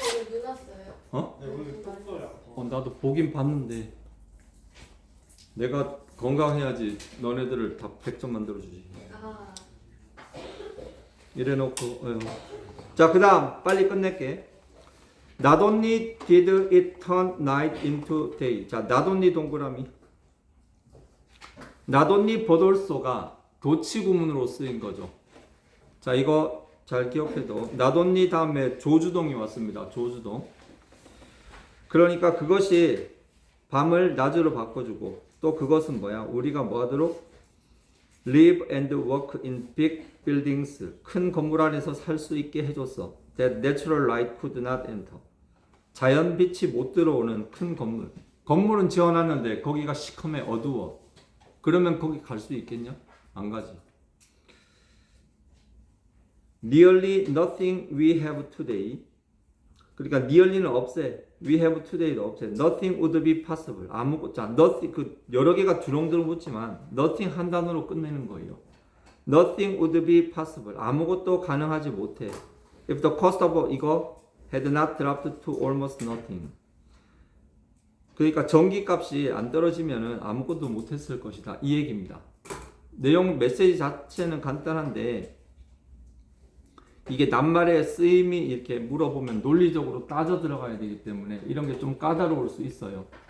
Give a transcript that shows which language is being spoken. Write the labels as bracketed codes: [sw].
[ko] 눈 왔어요? 어? 네, 오늘 떴어요. 나도 보긴 봤는데 내가 건강해야지 너네들을 다 100점 만들어주지. 아, 이래놓고 자, 그 다음 빨리 끝낼게. [en] Not only did it turn night into day. [ko] 자, not only 동그라미. Not only but also가 도치구문으로 쓰인 거죠. 자, 이거 잘 기억해도 not only 다음에 조주동이 왔습니다. 조주동. 그러니까 그것이 밤을 낮으로 바꿔주고 또 그것은 뭐야? 우리가 뭐 하도록? [en] Live and work in big buildings. [ko] 큰 건물 안에서 살 수 있게 해줬어. [en] That natural light could not enter. [ko] 자연 빛이 못 들어오는 큰 건물. 건물은 지어놨는데 거기가 시커매 어두워. 그러면 거기 갈 수 있겠냐? 안 가지. [en] Nearly nothing we have today. [ko] 그러니까 nearly는 없애. [en] We have today도 [ko] 없애. [en] Nothing would be possible. [ko] 아무것도. 자, nothing 그 여러 개가 주렁주렁 붙지만 nothing 한 단어로 끝내는 거예요. [en] Nothing would be possible. [ko] 아무것도 가능하지 못해. [en] If the cost of 이거 had not dropped to almost nothing. [ko] 그러니까 전기값이 안 떨어지면은 아무것도 못했을 것이다. 이 얘기입니다. 내용 메시지 자체는 간단한데 이게 낱말의 쓰임이 이렇게 물어보면 논리적으로 따져 들어가야 되기 때문에 이런 게 좀 까다로울 수 있어요.